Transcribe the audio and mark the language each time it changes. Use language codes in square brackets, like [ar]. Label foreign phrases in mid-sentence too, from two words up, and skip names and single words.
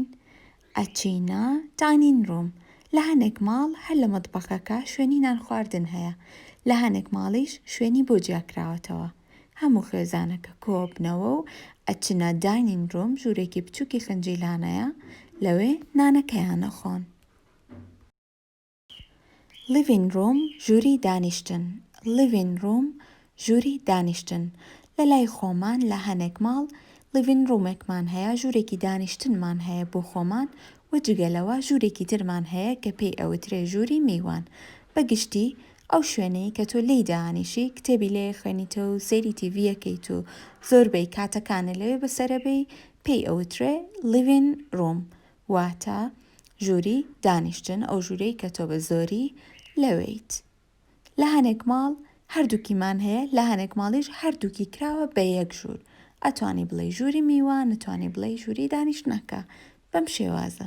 [ckb] ئەچینە [en] dining room. [ckb] لە هەنێک ماڵ هەر لە مەتبەخەکە شوێنی نان خواردن هەیە. لە هەنێک ماڵیش شوێنی بۆ جیاکراوەتەوە. هەموو خێزانەکە کۆبنەوە و ئەچنە [en] dining room [ckb] ژوورێکی بچووکی خنجیلانەیە لەوێ نانەکەیان ئەخۆن. [en] living room [ckb] ژووری دانیشتن. [en] living room [ckb] ژووری دانیشتن. لە لای خۆمان لە هەنێک ماڵ [en] living roomێکمان [ckb] هەیە ژوورێکی دانیشتنمان هەیە بۆ خۆمان و جگەلەوە ژوورێکی ترمان هەیە کە پێی ئەوترێ ژووری میوان. بەگشتی ئەو شوێنەی کە تۆ لێی دانیشی کتێبی لێ خوێنیتەوە و سەیری تیڤیەکەیت و زۆربەی کاتەکانە لەوێ بەسەرەبەی پێی ئەوترێ [en] living room [ckb] واتە ژووری دانیشتن ئەو ژوورەی کە تۆ بە زۆری لەوێیت. لە هەنێک ماڵ هەردووکیمان هەیە لە هەنێک ماڵیش هەردووکی کراوە بە یەک ژوور. ئەتوانی بڵێ ژووری میوان نتوانی بڵێ ژووری دانیشتنەکە بەم شێوازە.